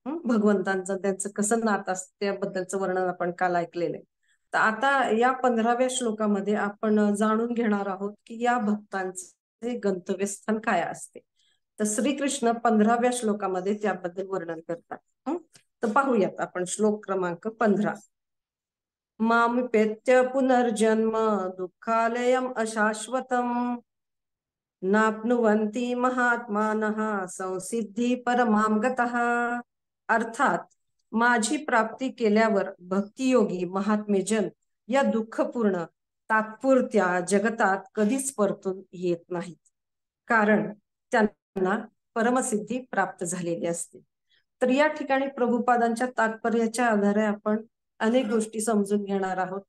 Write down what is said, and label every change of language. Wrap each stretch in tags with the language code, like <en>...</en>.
<mr>भगवंतांचं त्यांचं कसं नातं असतं त्याबद्दलचं वर्णन आपण काल ऐकलेलं आहे. तर आता या 15व्या श्लोकामध्ये आपण जाणून घेणार आहोत की या भक्तांचे गंतव्यस्थान काय असते. तर श्रीकृष्ण 15व्या श्लोकामध्ये त्याबद्दल वर्णन करतात. तर पाहूयात आपण श्लोक क्रमांक 15.</mr> <sa>मामुपेत्य पुनर्जन्म दुःखालयम् अशाश्वतम् नाप्नुवन्ति महात्मानः संसिद्धी परमां गतः.</sa> <mr>अर्थात माझी प्राप्ती केल्यावर भक्तियोगी महात्मेजन या दुःखपूर्ण तात्पुरत्या जगतात कधीच परतून येत नाहीत, कारण त्यांना परमसिद्धी प्राप्त झालेली असते. तर या ठिकाणी प्रभुपादांच्या तात्पर्याच्या आधारे आपण अनेक गोष्टी समजून घेणार आहोत.</mr>